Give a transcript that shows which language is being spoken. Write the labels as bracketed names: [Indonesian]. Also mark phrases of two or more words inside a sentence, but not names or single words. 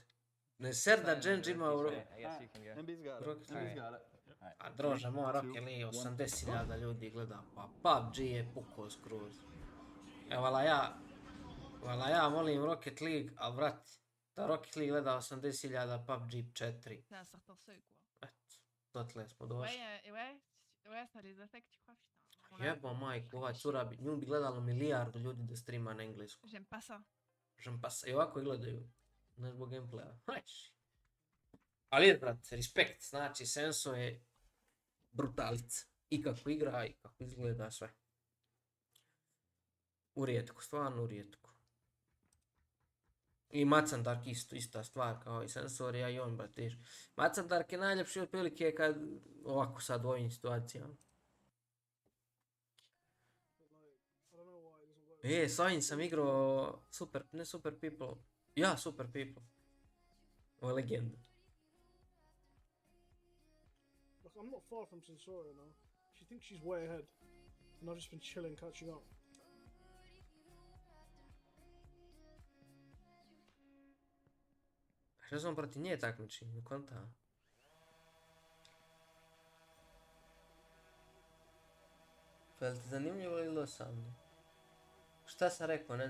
[Croatian] Ne ser da Genji ima u A drože, moj Rocket League 80.000 ljudi gleda, pa PUBG je pukao skroz. Evo, vala ja volim Rocket League, ali vrati, Rocket League gledao sam 10.000, PUBG 4. [French] C'est un certain seuil, quoi. [Croatian] Eto, dotle smo došli. [French] Ouais, ça les affecte, tu crois, putain. [Croatian] Jebo majku, ova cura bi, nju bi gledalo milijardu ljudi da streama na engleskom. [French] J'aime pas ça. [Croatian] I ovako je gledaju. Ne zbog gameplaya. Ali brate, respekt, znači Senso je brutalica. I kako igra, i kako izgleda sve. U rijetku, stvarno u rijetku. I Macandark isto, ista stvar kao i Sensorija i on, brate. Macandark je najljepši otprilike kad ovako sad u ovim situacijama. S ovim sam igrao ne Super People. Ja, Super People. Ovo je legenda. [English] Look, I'm not far from Sensoria now. She thinks she's way ahead. And I've just been chilling, catching up. [Croatian] Što sam proti nje takmiči, ne konta. Pa je li ti zanimljivo ili dosadno? Šta sam rekao, ne?